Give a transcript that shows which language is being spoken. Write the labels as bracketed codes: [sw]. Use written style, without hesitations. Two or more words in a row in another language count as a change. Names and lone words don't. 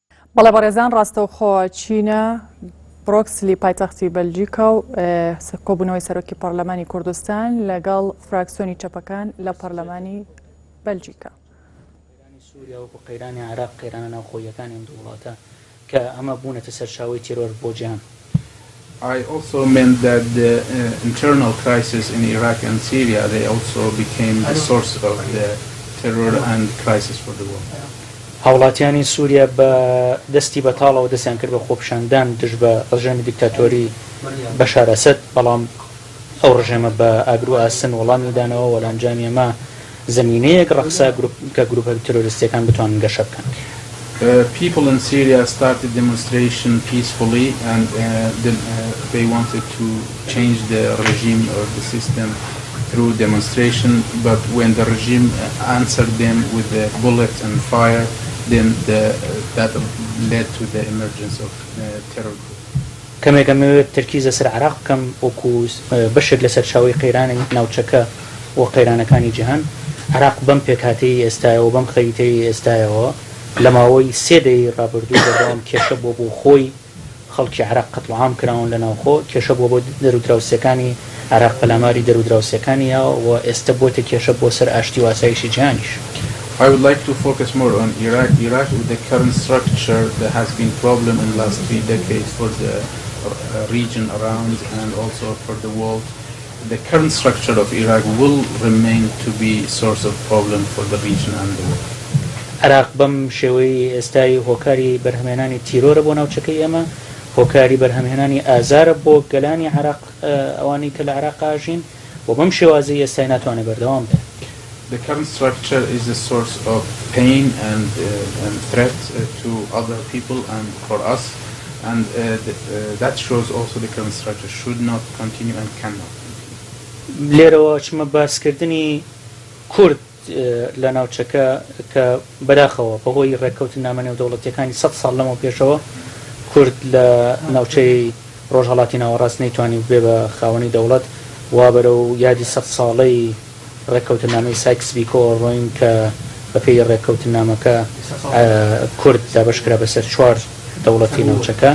[ckb] بەڵێ بەڕێزان ڕاستەوخۆ چینە بڕۆکسلی پایتەختی بەلجیکا و کۆبوونەوەی سەرۆکی پەرلەمانی کوردستان لەگەڵ فراکسیۆنی چەپەکان لە پەرلەمانی بەلجیکا. سووریا و قەیرانی عێراق قەیرانە ناوخۆییەکانی ئەم دوو وڵاتە کە ئەمە بوونەتە سەرچاوەی تیرۆر بۆ جیهان. [en] I also meant that the internal crisis in Iraq and Syria, they also became the source of the terror and crisis for the world. [ckb] هاوڵاتیانی سووریا بە دەستی بەتاڵەوە دەستیان کرد بە خۆپیشاندان دژ بە ڕژێمی دیکتاتۆری بەشار ئەسەد، بەڵام ئەو ڕژێمە بە ئاگر و ئاسن وەڵامی دانەوە وەلانجامی ئەمە زمینەیەک ڕەخسا کە گروپە تۆرۆریستیەکان بتوانن گەشە بکەن. [en] People in Syria started demonstration peacefully and they wanted to change the regime or the system through demonstration, but when the regime answered them with the bullets and fire, then that led to the emergence of terror groups. [ckb] کەمێک ئەمەوێت تەرکیزە سەر عێراق بکەم وەکو بەشێک لە سەرچاوەی قەیرانی ناوچەکە و قەیرانەکانی جیهان. عێراق بەم پێکهاتەی ئێستایەوە و بەم خەریتەی ئێستایەوە لە ماوەی 3 دەی ڕابردوو بەردەوام کێشە بۆ خۆی خەڵکی عێراق قەتڵعام کراون لە ناوخۆ، کێشە بۆ دەرودراوسەکانی عێراق پەلاماری دەرودراوسەکانیەوە و ئێستا بۆتە کێشە بۆ سەر ئاشتی و ئاسایشی جیهانیش. [en] I would like to focus more on Iraq. Iraq, with the current structure, there has been problem in the last 3 decades for the region around and also for the world. The current structure of Iraq will remain to be source of problem for the region and the world. [ckb] عێراق بەم شێوەی ئێستای هۆکاری بەرهەمهێنانی تیرۆرە بۆ ناوچەکەی ئێمە، هۆکاری بەرهەمهێنانی ئازارە بۆ گەلانی عێراق ئەوانەی کە لە عێراق ئاژین و بەم شێوازەی ئێستای ناتوانێت بەردەوام بێت. [en] The current structure is a source of pain and threat to other people and for us, and that shows also the current structure should not continue and cannot continue. [ckb] لێرەوە چمە باسکردنی کورد لە ناوچەکە کە بەداخەوە بەهۆی ڕێککەوتن نامە نێودەوڵەتیەکانی 100 ساڵ لەمەوە پێشەوە کورد لە ناوچەی ڕۆژهەڵاتی ناوەڕاست نەیتوانی بێ بە خاوەنی دەوڵەت وا بەرەو یادی 100 ساڵەی ڕێککەوتنامەی سایکس بیکۆ ڕۆین کە بەپێی ڕێککەوتنامەکە کورد دابەشکرا بەسەر 4 دەوڵەتی ناوچەکە.